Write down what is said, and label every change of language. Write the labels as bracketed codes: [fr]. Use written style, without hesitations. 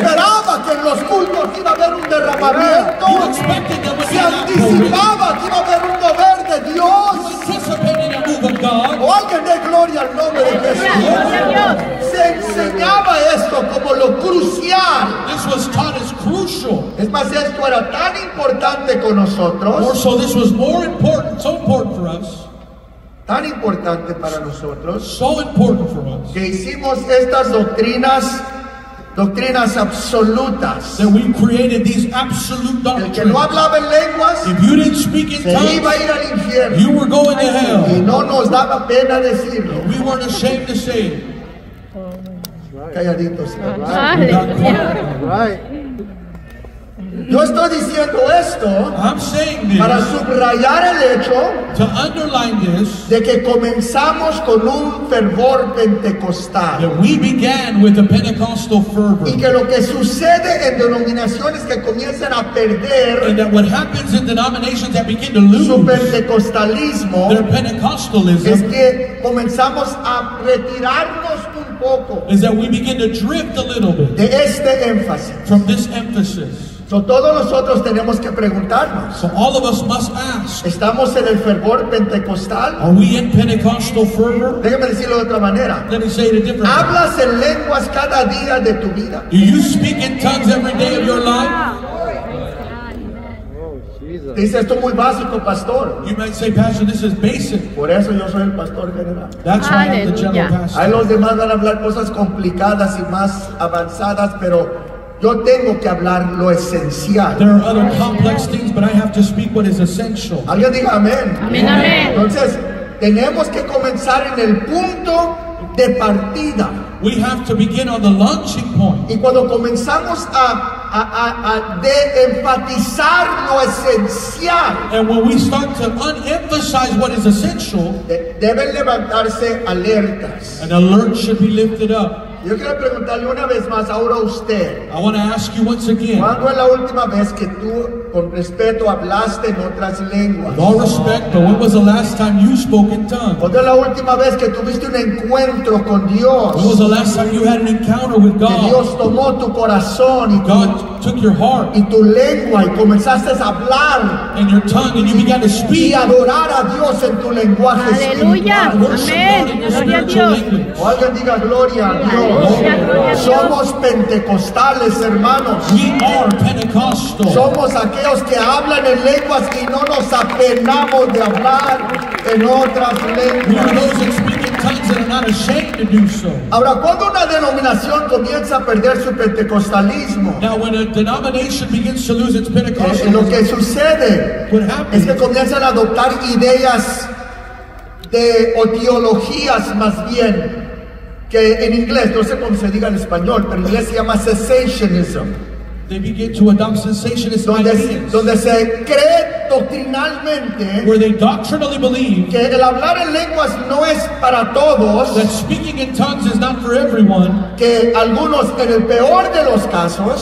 [es] esperaba que en los cultos iba a haber un derramamiento. [en] You expected there would [es] Se [en] be an outpouring. [es] anticipaba que iba a haber un mover de [en] You [es] Dios. [en] anticipated a move of God. [es] O alguien dé gloria al nombre de Jesús. Se enseñaba esto como lo crucial. [en] This was taught as crucial. [es] Es más, esto era tan importante con [en] More [es] nosotros, [en] so, this was more important, so important for us, [es] tan importante para nosotros, [en] so important for us, [es] que hicimos estas doctrinas absolutas. [en] that we created these absolute [es] El que no [en] doctrines. [es] hablaba en lenguas [en] If you didn't speak in [es] se iba a [en] tongues, [es] ir al infierno. [en] you were going to [es] Y [en] hell. [es] no nos daba pena decirlo. [en] We weren't ashamed to say it. [es] Calladitos. [en] We got quiet. [es] Yo estoy diciendo esto [en] I'm saying [es] para [en] this [es] subrayar el hecho [en] to underline this, [es] de que comenzamos con un fervor pentecostal. [en] that we began with a Pentecostal fervor. [es] Y que lo que sucede en denominaciones que comienzan a perder [en] And that what happens in denominations that begin to [es] su [en] lose [es] pentecostalismo [en] their [es] es [en] Pentecostalism [es] que comenzamos a retirarnos un poco [en] is that we begin to drift a little bit [es] de este énfasis. [en] from this emphasis. [es] So, todos nosotros tenemos que preguntarnos, [en] So all of us must ask, [es] ¿estamos en el fervor pentecostal? [en] are we in Pentecostal fervor? [es] Déjame decirlo de otra manera. [en] Let me say it a different way. [es] ¿Hablas en lenguas cada día de tu vida? [en] Do you speak in tongues every day of your life? [es] Dice, esto es muy básico, pastor. [en] You might say, Pastor, this is basic. [es] Por eso yo soy el pastor general. [en] That's why I'm the general Hallelujah. pastor. [es] Ahí los demás van a hablar cosas complicadas y más avanzadas, pero yo tengo que hablar lo esencial. [en] There are other complex things, but I have to speak what is essential. [es] Alguien diga amén. Amén, amén. Entonces, tenemos que comenzar en el punto de partida. [en] We have to begin on the launching point. [es] Y cuando comenzamos a de-enfatizar lo esencial, [en] And when we start to unemphasize what is essential, [es] deben levantarse alertas. [en] an alert should be lifted up. [es] Yo quiero preguntarle una vez más ahora a usted, [en] I want to ask you once again, [es] ¿cuándo es la última vez que tú con respeto, hablaste en otras lenguas? [en] With all respect, but when was the last time you spoke in tongues? [es] ¿Cuándo es la última vez que tuviste un encuentro con Dios? [en] When was the last time you had an encounter with [es] Que [en] God? [es] Dios tomó tu corazón y [en] God took your heart [es] y tu lengua y comenzaste a hablar [en] and your tongue and you began to [es] y [en] speak. [es] adorar a Dios en tu lenguaje Aleluya. espiritual. [en] Worship God in your [es] Gloria a [en] spiritual [es] Dios. [en] language. [es] O alguien diga gloria a Aleluya, gloria a Dios. Dios. Somos pentecostales, hermanos. [en] We are Pentecostal. [es] Somos aquellos que hablan en lenguas y no nos apenamos de hablar en otras [en] We are [es] lenguas. [en] those that speak in tongues and are not ashamed to do so. [es] Ahora, cuando una denominación comienza a perder su pentecostalismo, [en] Now, when a denomination begins to lose its [es] lo [en] Pentecostalism, [es] que sucede [en] what [es] es [en] happens [es] que comienzan a adoptar ideas o teologías más bien, que en inglés, no sé cómo se diga en español, pero en inglés se llama cessationism, [en] they begin to adopt sensationist ideas, [es] donde se cree doctrinalmente [en] where they doctrinally believe [es] que el hablar en lenguas no es para todos, [en] that speaking in tongues is not for everyone, [es] que algunos en el peor de los casos